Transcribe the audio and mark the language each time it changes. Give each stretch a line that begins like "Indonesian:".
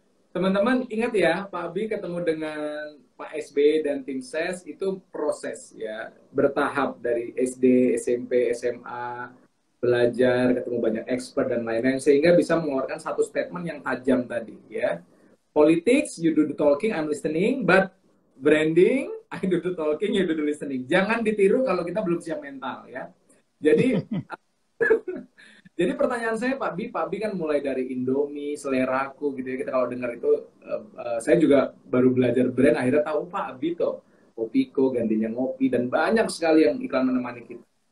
Indonesian: Teman-teman ingat ya, Pak Bi ketemu dengan Pak SB dan tim SES itu proses ya, bertahap dari SD, SMP, SMA, belajar, ketemu banyak expert dan lain-lain sehingga bisa mengeluarkan satu statement yang tajam tadi ya.
English: Politics, you do the talking, I'm listening, but branding, I do the talking, you do the listening.
Indonesian: Jangan ditiru kalau kita belum siap mental ya. Jadi Jadi pertanyaan saya Pak Bi kan mulai dari Indomie, Seleraku gitu ya. Kita kalau dengar itu, saya juga baru belajar brand, akhirnya tahu Pak Bi tuh, Kopiko, gantinya ngopi, dan banyak sekali yang iklan menemani kita.